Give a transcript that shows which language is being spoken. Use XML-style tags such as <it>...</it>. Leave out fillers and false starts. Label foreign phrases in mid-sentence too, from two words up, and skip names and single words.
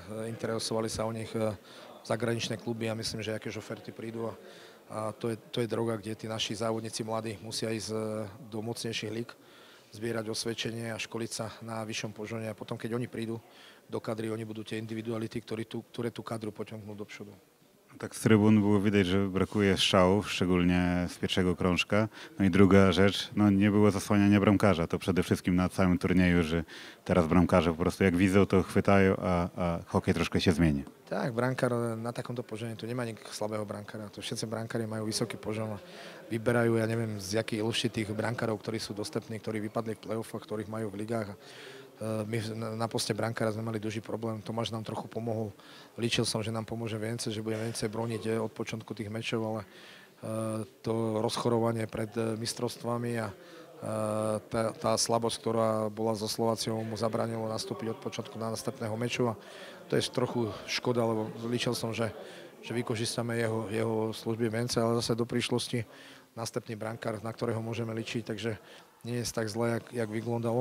<sk>Interesovali sa o nich zahraničné kluby a myslím, že aké oferty prídu. A to je droga, kde tí naši závodníci mladí musia ísť do mocnejších líg, zbierať osvedčenie a školiť sa na vyššom požone. A potom, keď oni prídu do kadry, oni budú tie individuality, ktoré tú kadru</sk> <pl>pociągną do przodu. Tak z trybun było widać, że brakuje strzałów, szczególnie z pierwszego krążka. No i druga rzecz, no nie było zasłaniania bramkarza. To przede wszystkim na całym turnieju, że teraz bramkarze po prostu jak widzą, to chwytają, a hokej troszkę się zmieni.</pl> <sk>Tak, brankár na takomto požene, tu nemá nik slabého brankára. To všetci brankári majú vysoký požon a vyberajú, ja neviem, z jakej ilosti tých brankárov, ktorí sú dostupní, ktorí vypadli v play-offoch, ktorých majú v ligách. My na poste brankára sme mali duží problém. Tomáš nám trochu pomohol. Líčil som, že nám pomôže viacej, že bude viacej broniť od počiatku tých mečov, ale to rozchorovanie pred mistrovstvami a tá slabosť, ktorá bola so Slováciou, mu zabránilo nastúpiť od počiatku na nastupného meču a to je trochu škoda, lebo líčil som, že vykožistame jeho služby viacej, ale zase do príšlosti nastupný brankár, na ktorého môžeme ličiť, takže nie je tak zle, jak vyglądalo.</sk>